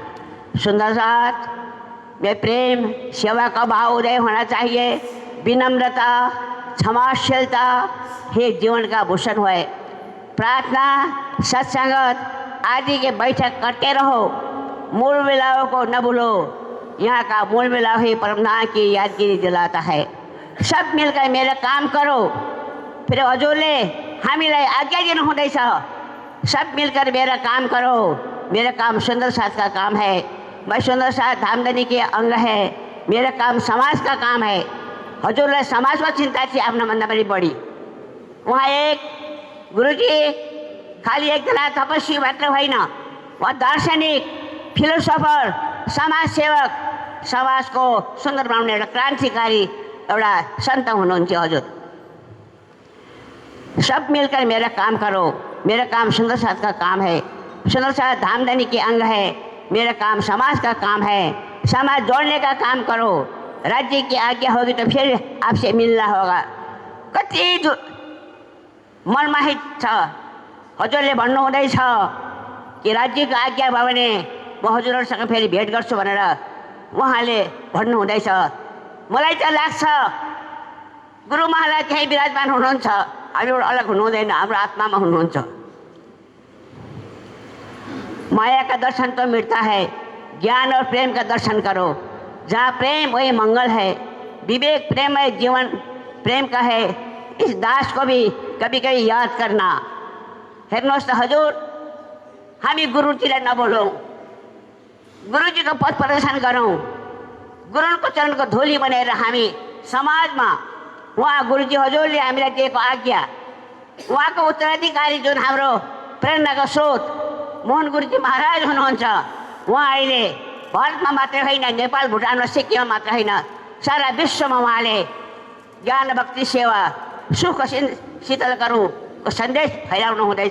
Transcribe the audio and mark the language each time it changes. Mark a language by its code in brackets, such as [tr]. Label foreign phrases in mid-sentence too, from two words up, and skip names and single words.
[hi] सुंदर साथ में प्रेम सेवा का भाव उदय होना चाहिए, विनम्रता, क्षमाशीलता ही जीवन का भूषण है। प्रार्थना, सत्संगत आदि के बैठक करते रहो, मूल मिलाव को न भूलो। यहाँ का मूल मिलाव ही परमधाम की यादगिरी दिलाता है। सब मिलकर मेरा काम करो, फिर [ne] हजुरले हामीलाई आज्ञा दिनु हुँदैछ। [hi] सब मिलकर मेरा काम करो, मेरा काम सुंदर साथ का काम है। मैं सुंदर साथ धामधनी के अंग है, मेरा काम समाज का काम है। [ne] हजुरलाई समाजको चिन्ता थियो आफ्नोभन्दा पनि बढी। उहाँ एक गुरुजी खालि एकजना तपस्वी मात्र होइन, उहाँ दार्शनिक, फिलोसोफर, समाजसेवक, समाजको सुन्दर बनाउने एउटा क्रान्तिकारी एउटा सन्त हुनुहुन्थ्यो। [hi] हजुर सब मिलकर मेरा काम करो, मेरा काम सुंदर साथ का काम है। सुंदर साथ धामधनी के अंग है, मेरा काम समाज का काम है। समाज जोड़ने का काम करो, राज्य की आज्ञा होगी तो फिर आपसे मिलना होगा। [ne] कति मनमा हित छ, हजुरले भन्नुहुँदैछ कि राज्यको आज्ञा भयो भने म हजुरहरूसँग फेरि भेट गर्छु भनेर उहाँले भन्नुहुँदैछ। मलाई त लाग्छ गुरु महाराज त्यहीँ विराजमान हुनुहुन्छ, हामीबाट अलग हुनुहुँदैन, हाम्रो आत्मामा हुनुहुन्छ। [hi] माया का दर्शन तो मिटता है, ज्ञान और प्रेम का दर्शन करो। जहाँ प्रेम वही मंगल है। विवेक प्रेममय जीवन प्रेम का है। इस दास को भी कभी कभी याद करना। [ne] हेर्नुहोस् त हजुर, हामी गुरुजीलाई नबोलौँ, गुरुजीको पथ प्रदर्शन गरौँ, गुरुको चरणको धुली बनाएर हामी समाजमा उहाँ गुरुजी हजुरले हामीलाई दिएको आज्ञा, उहाँको उत्तराधिकारी जुन हाम्रो प्रेरणाको स्रोत मोहन गुरुजी महाराज हुनुहुन्छ, उहाँ अहिले भारतमा मात्रै होइन, नेपाल, भुटान र सिक्किममा मात्र होइन, सारा विश्वमा उहाँले ज्ञान भक्ति सेवा सुख शीतल गरौँको सन्देश फैलाउनु हुँदैछ।